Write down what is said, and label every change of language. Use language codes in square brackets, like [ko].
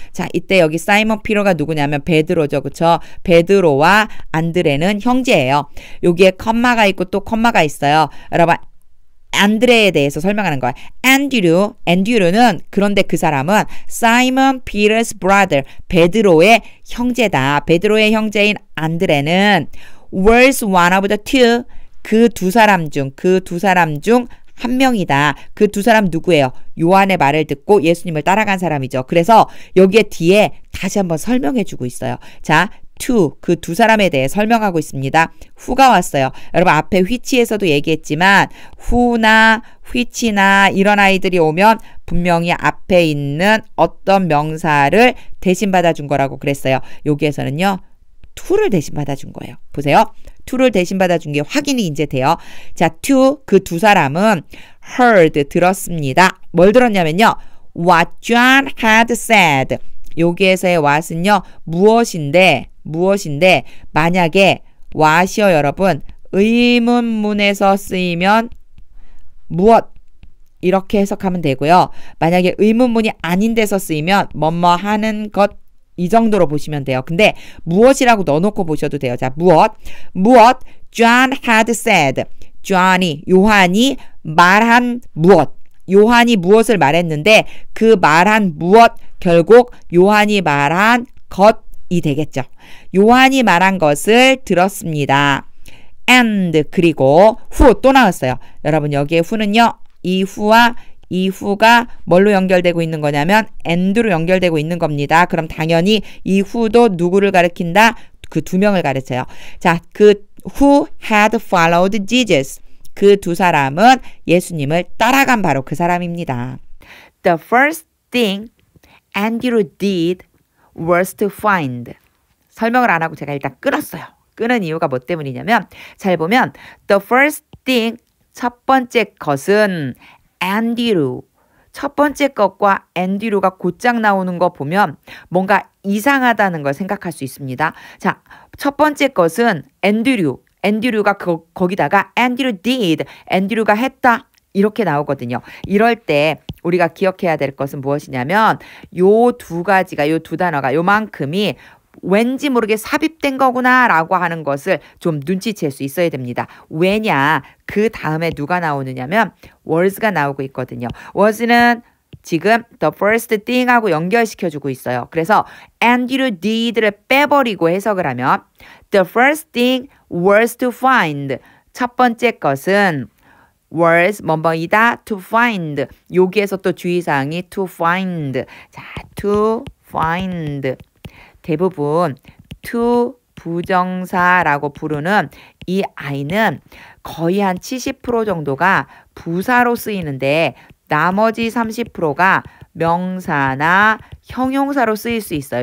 [ko] 자, 이때 여기 사이먼 피터가 누구냐면 베드로죠. 그쵸? 베드로와 안드레는 형제예요. 여기에 컴마가 있고 또 컴마가 있어요. 여러분, 안드레에 대해서 설명하는 거예요. 앤드류는 그런데 그 사람은 사이먼 피터 [en] 's brother. [ko] 베드로의 형제다. 베드로의 형제인 안드레는 [en] was one of the two. [ko] 그 두 사람 중 한 명이다. 그 두 사람 누구예요? 요한의 말을 듣고 예수님을 따라간 사람이죠. 그래서 여기에 뒤에 다시 한번 설명해 주고 있어요. 자, 그 두 사람에 대해 설명하고 있습니다. who가 왔어요. 여러분 앞에 which에서도 얘기했지만 who나 which나 이런 아이들이 오면 분명히 앞에 있는 어떤 명사를 대신 받아준 거라고 그랬어요. 여기에서는요. to를 대신 받아준 거예요. 보세요. to를 대신 받아준 게 확인이 이제 돼요. 자, 그 두 사람은 heard, 들었습니다. [en] 뭘 들었냐면요. What John had said. [ko] 여기에서의 what은요. 무엇인데 만약에 what이요 여러분 의문문에서 쓰이면 무엇 이렇게 해석하면 되고요. 만약에 의문문이 아닌 데서 쓰이면 뭐뭐 하는 것 이 정도로 보시면 돼요. 근데 무엇이라고 넣어놓고 보셔도 돼요. [en] 자, [ko] 무엇 [en] John had said. [ko] 요한이 말한 무엇. 요한이 무엇을 말했는데 그 말한 무엇 결국 요한이 말한 것이 되겠죠. 요한이 말한 것을 들었습니다. And 그리고 who 또 나왔어요. 여러분 여기에 who는요. 이 who가 뭘로 연결되고 있는 거냐면 and로 연결되고 있는 겁니다. 그럼 당연히 이 who도 누구를 가리킨다? 그 두 명을 가르쳐요. [en] 자, [ko] 그 [en] who had followed Jesus. [ko] 그 두 사람은 예수님을 따라간 바로 그 사람입니다. [en] The first thing Andrew did was to find. [ko] 설명을 안 하고 제가 일단 끊었어요. 끊은 이유가 뭐 때문이냐면 잘 보면 [en] the first thing [ko] 첫 번째 것은 Andrew. 첫 번째 것과 Andrew가 곧장 나오는 거 보면 뭔가 이상하다는 걸 생각할 수 있습니다. 자, 첫 번째 것은 Andrew가 거기다가 Andrew did. Andrew가 했다. 이렇게 나오거든요. 이럴 때 우리가 기억해야 될 것은 무엇이냐면 요 두 가지가 요 두 단어가 요만큼이 왠지 모르게 삽입된 거구나 라고 하는 것을 좀 눈치챌 수 있어야 됩니다. 왜냐? 그 다음에 누가 나오느냐면 was가 나오고 있거든요. was는 지금 the first thing 하고 연결시켜주고 있어요. 그래서 Andrew did를 빼버리고 해석을 하면 [en] the first thing was to find. [ko] 첫 번째 것은 was 뭐뭐이다 to find. 여기에서 또 주의사항이 to find. [en] 자, to find. [ko] 대부분 to 부정사라고 부르는 이 아이는 거의 한 70% 정도가 부사로 쓰이는데 나머지 30%가 명사나 형용사로 쓰일 수 있어요.